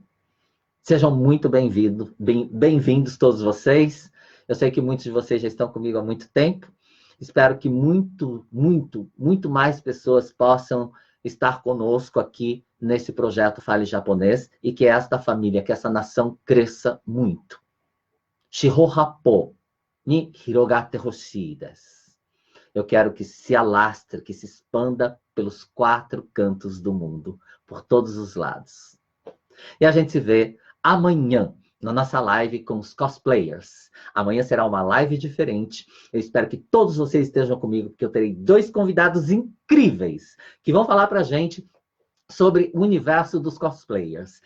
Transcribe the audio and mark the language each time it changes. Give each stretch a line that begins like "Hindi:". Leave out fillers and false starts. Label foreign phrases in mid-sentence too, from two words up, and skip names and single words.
Portuguese: Sejam muito bem-vindos todos vocês. Eu sei que muitos de vocês já estão comigo há muito tempo. Espero que muito mais pessoas possam estar conosco aqui nesse projeto Fale Japonês e que esta família, que essa nação cresça muito.
Japanese: 四方八方に広げてほしいです.
Portuguese: Eu quero que se alastre, que se expanda pelos 4 cantos do mundo, por todos os lados. E a gente se vê amanhã, na nossa live com os cosplayers. Amanhã será uma live diferente. Eu espero que todos vocês estejam comigo, porque eu terei 2 convidados incríveis que vão falar pra gente sobre o universo dos cosplayers.